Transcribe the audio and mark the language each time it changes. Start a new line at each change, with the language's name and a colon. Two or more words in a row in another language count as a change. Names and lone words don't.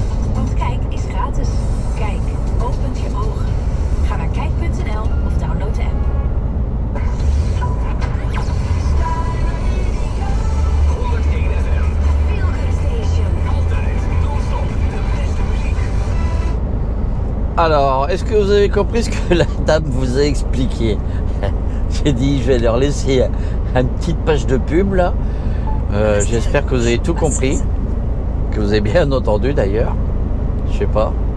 Dutch: Want kijk is gratis. Kijk, opent je ogen. Ga naar kijk.nl of download de app. 101 FM.
English: Feel Good Station.
Dutch: Altijd non-stop de beste muziek.
French: Alors, est-ce que vous avez compris ce que la dame vous a expliqué? J'ai dit, je vais leur laisser une petite page de pub là. J'espère que vous avez tout compris. Que vous avez bien entendu d'ailleurs. Je sais pas.